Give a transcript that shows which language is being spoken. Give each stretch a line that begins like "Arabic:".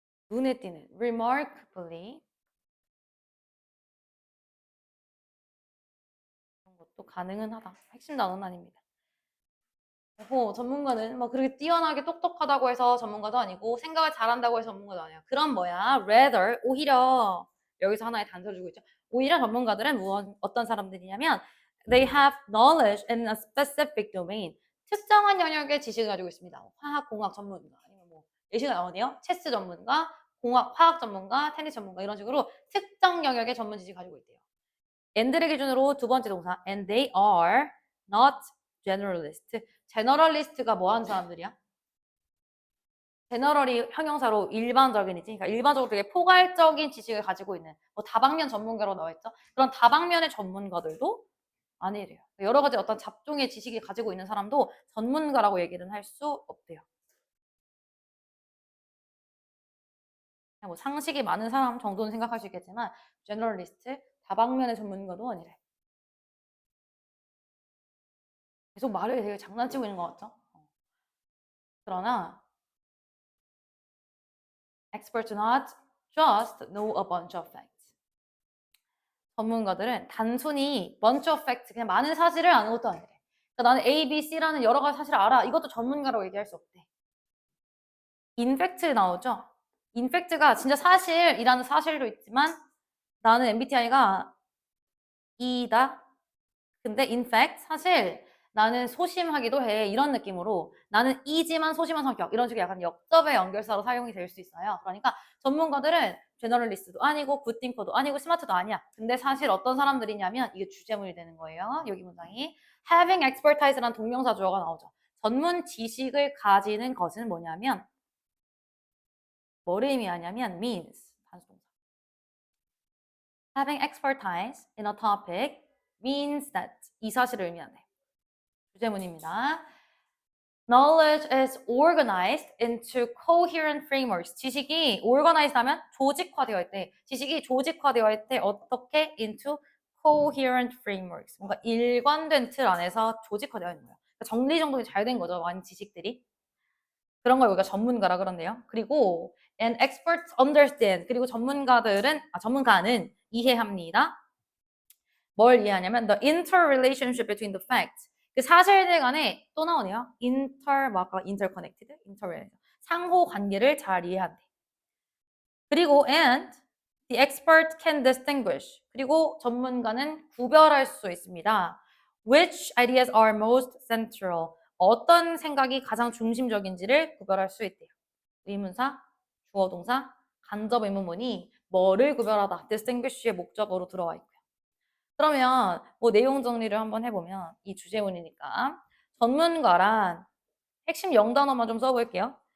Korean: 눈에 띄는 remarkably 그런 것도 가능은 하다. 핵심 단어는 아닙니다. 전문가는 뭐 그렇게 뛰어나게 똑똑하다고 해서 전문가도 아니고 생각을 잘한다고 해서 전문가도 아니야. 그럼 뭐야? rather 오히려 여기서 하나의 단서를 주고 있죠. 오히려 전문가들은 어떤 사람들이냐면
English: they have knowledge in a specific domain.
Korean: 특정한 영역의 지식을 가지고 있습니다. 화학, 공학 전문가 아니면 뭐 예시가 나오네요. 체스 전문가, 공학, 화학 전문가, 테니스 전문가 이런 식으로 특정 영역의 전문 지식을 가지고 있대요. and를 기준으로 두 번째 동사
English: and they are not generalist.
Korean: 제너럴리스트가 뭐 하는 사람들이야? 제너럴이 형용사로 일반적인이지. 그러니까 일반적으로 되게 포괄적인 지식을 가지고 있는 뭐 다방면 전문가로 나와 있죠. 그런 다방면의 전문가들도 아니래요. 여러 가지 어떤 잡종의 지식을 가지고 있는 사람도 전문가라고 얘기는 할 수 없대요. 그냥 뭐 상식이 많은 사람 정도는 생각할 수 있겠지만 제너럴리스트, 다방면의 전문가도 아니래. 계속 말을 되게 장난치고 있는 것 같죠? 그러나
English: experts do not just know a bunch of facts.
Korean: 전문가들은 단순히
English: bunch of facts,
Korean: 그냥 많은 사실을 아는 것도 아니래. 그러니까 나는 A, B, C라는 여러 가지 사실을 알아. 이것도 전문가라고 얘기할 수 없대.
English: in fact
Korean: 나오죠? in fact가 진짜 사실이라는 사실도 있지만 나는 MBTI가 E다. 근데 in fact 사실 나는 소심하기도 해. 이런 느낌으로 나는 E지만 소심한 성격. 이런 식의 약간 역접의 연결사로 사용이 될 수 있어요. 그러니까 전문가들은 제너럴리스트도 아니고 굿띵커도 아니고 스마트도 아니야. 근데 사실 어떤 사람들이냐면 이게 주제문이 되는 거예요. 여기 문장이
English: having expertise
Korean: 라는 동명사 주어가 나오죠. 전문 지식을 가지는 것은 뭐냐면 뭐를 의미하냐면 means 단수동사.
English: Having expertise in a topic means that
Korean: 이 사실을 의미하네. 주제문입니다.
English: Knowledge is organized into coherent frameworks.
Korean: 지식이 organized 하면 조직화되어 있대. 지식이 조직화되어 있대. 어떻게?
English: Into coherent frameworks.
Korean: 뭔가 일관된 틀 안에서 조직화되어 있는 거야. 그러니까 정리정돈이 잘 된 거죠. 많은 지식들이. 그런 걸 우리가 전문가라 그러네요. 그리고
English: and experts understand.
Korean: 그리고 전문가는 이해합니다. 뭘 이해하냐면
English: the interrelationship between the facts.
Korean: 그 사실들 간에 또 나오네요.
English: interconnected, interrelated.
Korean: 상호 관계를 잘 이해한대. 그리고
English: and the expert can distinguish.
Korean: 그리고 전문가는 구별할 수 있습니다.
English: Which ideas are most central?
Korean: 어떤 생각이 가장 중심적인지를 구별할 수 있대요. 의문사, 주어 동사, 간접 의문문이 뭐를 구별하다, distinguish의 목적으로 들어와 있고요. 그러면 뭐 내용 정리를 한번 해보면 이 주제문이니까 전문가란 핵심 영단어만 좀 써볼게요.